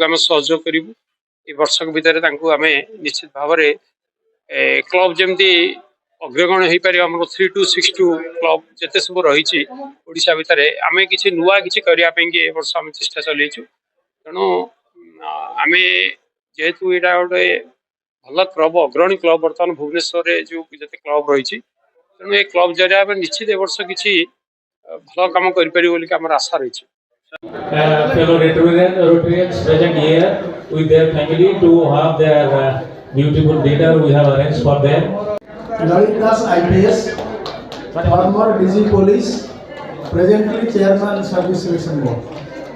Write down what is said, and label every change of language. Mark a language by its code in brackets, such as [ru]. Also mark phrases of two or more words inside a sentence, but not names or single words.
[or] ଆମେ ସହଯୋଗ କରିବୁ ଏ ବର୍ଷକ ଭିତରେ ତାଙ୍କୁ ଆମେ ନିଶ୍ଚିତ ଭାବରେ କ୍ଲବ ଯେମିତି ଅଗ୍ରଗଣ୍ୟ ହେଇପାରିବ ଆମର 3 to 62 କ୍ଲବ ଯେତେ ସବୁ ରହିଛି ଓଡ଼ିଶା ଭିତରେ ଆମେ କିଛି ନୂଆ କିଛି କରିବା ପାଇଁକି ଏ ବର୍ଷ ଆମେ ଚେଷ୍ଟା ଚଲେଇଛୁ ତେଣୁ ଆମେ ଯେହେତୁ ଏଇଟା ଗୋଟେ ଭଲ କ୍ଲବ ଅଗ୍ରଣୀ କ୍ଲବ ବର୍ତ୍ତମାନ ଭୁବନେଶ୍ୱରରେ ଯେଉଁ ଯେତେ କ୍ଲବ ରହିଛି ତେଣୁ ଏ କ୍ଲବ ଜରିଆ ଆମେ ନିଶ୍ଚିତ ଏ ବର୍ଷ କିଛି ଭଲ କାମ କରିପାରିବୁ ବୋଲି ଆମର ଆଶା ରହିଛି [en] fellow Rotarians present here with their family to have their beautiful dinner we have arranged for them. Lalit Das IPS, former DG Police, presently Chairman Service Selection Board.